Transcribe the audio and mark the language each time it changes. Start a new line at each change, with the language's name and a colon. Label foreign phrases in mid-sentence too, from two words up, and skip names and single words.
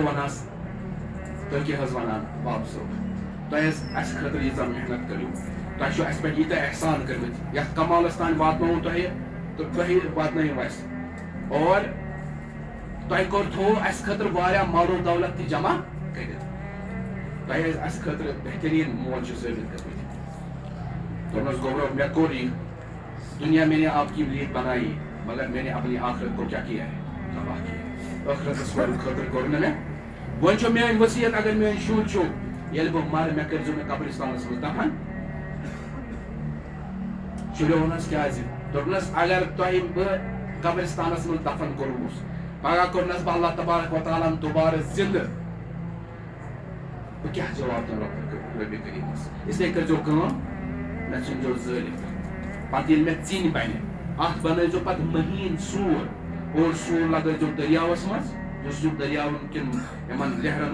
Kashmiri: ونہس تُہۍ کیٛاہ حظ ونان باب صٲب تۄہہِ حظ اسہِ خٲطرٕ ییٖژاہ محنت کٔرِو تۄہہِ چھُ اسہِ پٮ۪ٹھ ییٖتیاہ احسان کٔرمٕتۍ یتھ کمالس تانۍ واتنووُ تۄہہِ تہٕ تُہۍ واتنٲیِو اسہِ اور تۄہہِ کوٚرتھو اسہِ خٲطرٕ واریاہ مال و دولت تہِ جمع کٔرِتھ تۄہہِ حظ اسہِ خٲطرٕ بہتریٖن مول چھِ ثٲبت کٔرمٕتۍ دوٚپنس گوٚبرو مےٚ کوٚر یہِ دنیا
Urdu: میں نے آپ کی لیے بنائی مگر میں نے اپنی آخرت کو کیا کیا ہے تباہ کیا
Kashmiri: ٲخرتس خٲطرٕ کوٚر نہٕ مےٚ وۄنۍ چھُ میٲنۍ ؤصیت اگر میٲنۍ شُرۍ چھُ ییٚلہِ بہٕ مرٕ مےٚ کٔرۍزیٚو مےٚ قبرستانس منٛز دفن شُرٮ۪و ووٚننس کیازِ دوٚپنس اگر تۄہہِ بہٕ قبرستانس منٛز دفن کوٚرہوس پگاہ کوٚرنس بہٕ
Arabic: اللہ تبارک و تعالیٰ
Kashmiri: ہن دوبارٕ زندٕ بہٕ کیٛاہ جواب دِمہٕ رۄبِ کریٖمس اسلیے کٔرۍزیٚو کٲم مےٚ ژھٕنۍزیٚو زٲلِتھ پتہٕ ییٚلہِ مےٚ ژِنہِ بنہِ اتھ بنٲیزیٚو پتہٕ مہیٖن سوٗر اور سوٗر لگٲیزیٚو دٔریاوس منٛز یُس یہِ دٔریاوَن کٮ۪ن یِمن لہرن